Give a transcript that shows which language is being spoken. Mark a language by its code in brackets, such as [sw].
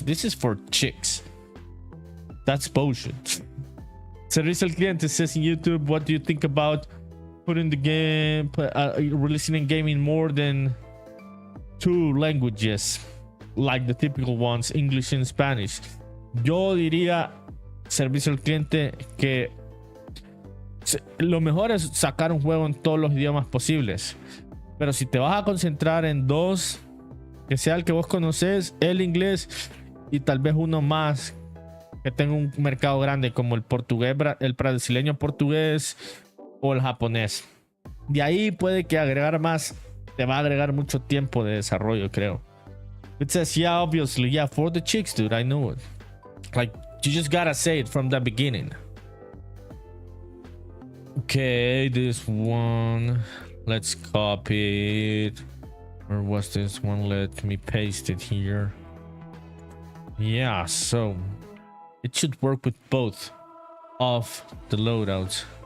[en] This is for chicks. That's bullshit. Servicio al cliente says in YouTube, what do you think about putting the game, releasing a game in more than 2 languages, like the typical ones, English and Spanish? [es] Yo diría, servicio al cliente, que lo mejor es sacar un juego en todos los idiomas posibles. Pero si te vas a concentrar en 2, Que sea el que vos conoces, el inglés y tal vez uno más que tenga un mercado grande como el portugués, el brasileño portugués o el japonés. De ahí puede que agregar más, te va a agregar mucho tiempo de desarrollo, creo. [en] It says, yeah, obviously, yeah, for the chicks, dude, I know it. Like, you just gotta say it from the beginning. Okay, this one, let's copy it. Or was this one? Let me paste it here. Yeah, so it should work with both of the loadouts.